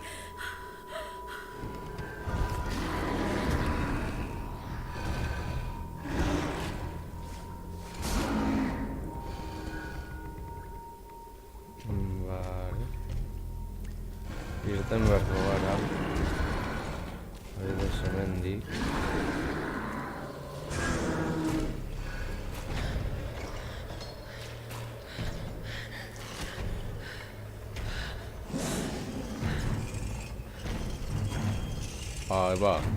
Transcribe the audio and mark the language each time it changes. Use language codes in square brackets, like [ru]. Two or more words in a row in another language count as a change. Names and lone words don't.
[es] Vale. [eu] Irten beharko gara. Adibidez hemendik. [es] Ahí va.